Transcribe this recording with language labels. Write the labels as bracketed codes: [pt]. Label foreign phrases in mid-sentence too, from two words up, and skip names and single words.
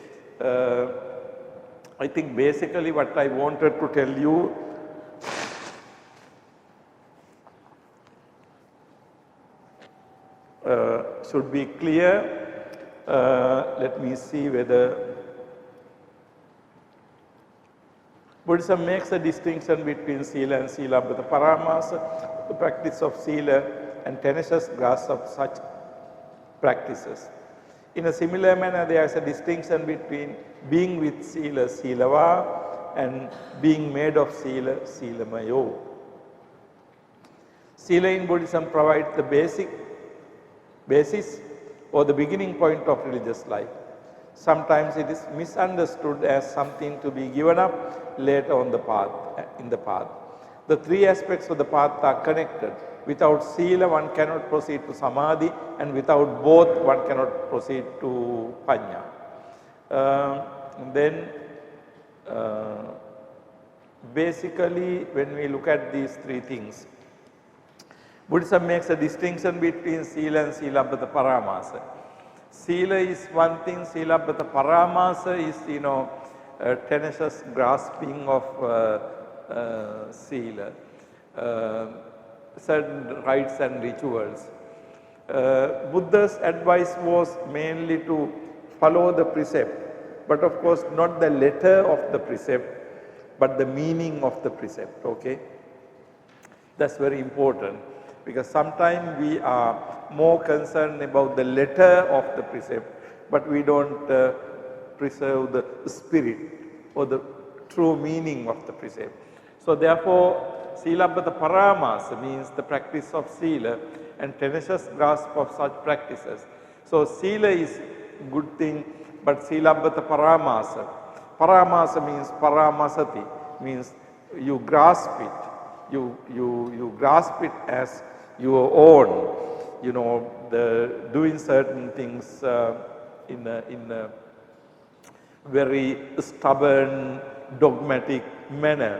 [en] I think basically what I wanted to tell you should be clear. Let me see whether Buddhism makes a distinction between sila and [pi] silabbata paramasa, [en] the practice of sila and tenacious grasp of such practices. In a similar manner, there is a distinction between being with sila, silava, and being made of sila, silamayo. Sila in Buddhism provides the basis or the beginning point of religious life. Sometimes it is misunderstood as something to be given up later on the path, in the path. The three aspects of the path are connected. Without sila, one cannot proceed to samadhi, and without both, one cannot proceed to panya. Basically, when we look at these three things, Buddhism makes a distinction between sila and [pi] silabbata paramasa. [en] Sila is one thing, [pi] silabbata paramasa [en] is, tenacious grasping of sila, certain rites and rituals. Buddha's advice was mainly to follow the precept, but of course not the letter of the precept, but the meaning of the precept, okay? That's very important, because sometimes we are more concerned about the letter of the precept, but we don't preserve the spirit or the true meaning of the precept. So therefore, [pi] silabbata paramasa [en] means the practice of sila and tenacious grasp of such practices. So sila is good thing, but [pi] silabbata paramasa. [en] Paramasa means paramasati, means you grasp it. You grasp it as your own. Doing certain things in a very stubborn, dogmatic manner.